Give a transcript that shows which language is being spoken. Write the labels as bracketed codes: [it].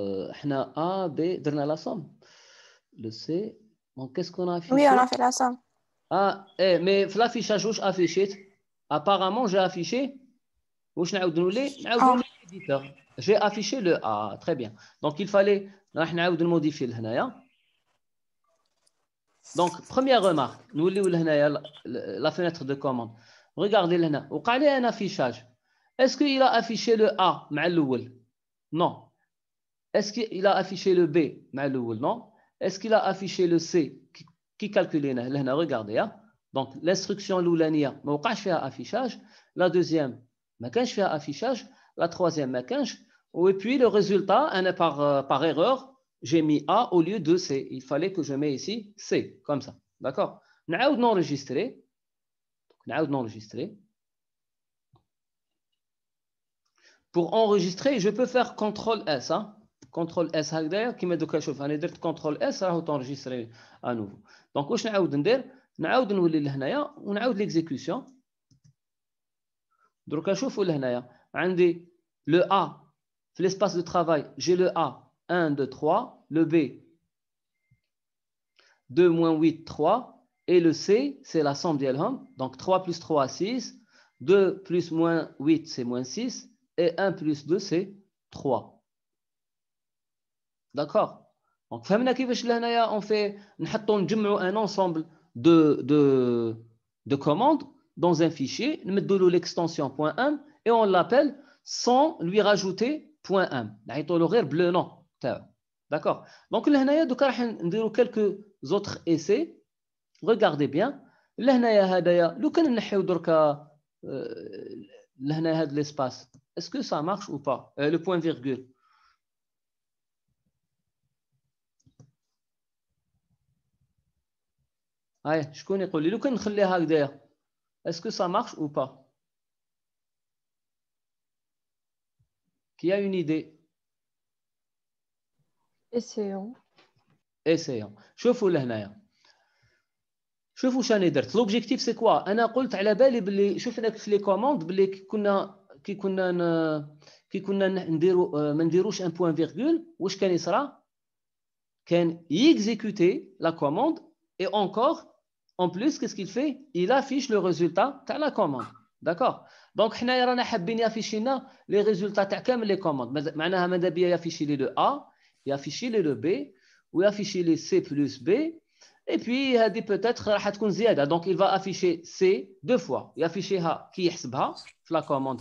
[ar] احنا A B درنا [fr] la somme. Le C. Donc qu'est-ce qu'on a affiché? Oui, on a fait la somme. Ah, mais في l'affichage [ar] واش affiché? [fr] Apparemment j'ai affiché [ar] واش نعاود نولي [fr] l'éditeur. J'ai affiché le A. Très bien. Donc, il fallait [ar] راح نعاود نموديفي لهنايا. [fr] Donc, première remarque. [ar] نوليو لهنايا [fr] la fenêtre de commande. Regardez لهنا. [ar] وقع لي [fr] un affichage. Est-ce qu'il a affiché le A مع الأول? Non. Est-ce qu'il a affiché le B [ar] مع الأول? [fr] Non. Est-ce qu'il a affiché le C qui calculيناه لهنا? Regardez. Donc, l'instruction [ar] الأولانية ما وقعش فيها affichage. [fr] La deuxième [ar] ما كانش فيها [fr] affichage. La troisième [ar] ما كانش. [fr] Et puis le résultat, par erreur, j'ai mis A au lieu de C. Il fallait que je mette ici C, comme ça. D'accord? [ar] نعاود نenregistrer. [fr] Pour enregistrer, je peux faire CTRL S. [ar] CTRL S هكذايا كيما دوكا شوف انا درت CTRL S [fr] راهو تونجستري à nouveau. [ar] Donc واش نعاود ندير؟ نعاود نولي لهنايا ونعاود ليكزيكسيون. دروكا شوفوا لهنايا عندي [fr] le A. L'espace de travail, j'ai le A 1, 2, 3. Le B, 2 moins 8, 3. Et le C, c'est la somme d'Elham. Donc 3 plus 3, 6. 2 plus moins 8, c'est moins 6. Et 1 plus 2, c'est 3. D'accord? Donc, [ar] فهمنا كيفاش لهنايا [fr] on fait [ar] نحطوا نجمعوا [fr] un ensemble de commandes dans un fichier, [ar] نمدوا له [fr] l'extension .m et on l'appelle sans lui rajouter .m. [ar] نعيطوا له غير بلو نون تاعو. [fr] D'accord? Donc [ar] لهنايا دوكا راح نديروا [fr] quelques autres essais. Regardez bien. [ar] لهنايا هدايا لو كان نحيو دركا لهنا هذا [fr] l'espace. Est-ce que ça marche ou pas? Le point virgule. [ar] هاي شكون يقول لي لو كان نخليها هكذايا [fr] est-ce que ça marche ou pas? Qui a une idée? Essayons. Essayons. [ar] شوفوا لهنايا شوفوا شاني درت [fr] l'objectif c'est quoi؟ [ar] انا قلت على بالي باللي شفنا في لي كوموند باللي كي كنا نديروا ما نديروش ان بوين فيرغول واش كان يصرى؟ كان يexécuter [fr] la commande et encore en plus qu'est-ce qu'il fait? Il affiche le résultat [ar] تاع [fr] la commande. D'accord? Donc [ar] حنايا رانا حابين يافيشي لنا لي ريزولتا تاع كامل لي كوموند معناها ماذا بيا يافيشي لي لو A يافيشي لي لو B ويافيشي لي C plus B [fr] et puis [ar] هذه [fr] peut-être [ar] راح تكون زياده [fr] donc il va afficher C deux fois [ar] يافيشيها كي يحسبها في لا كوموند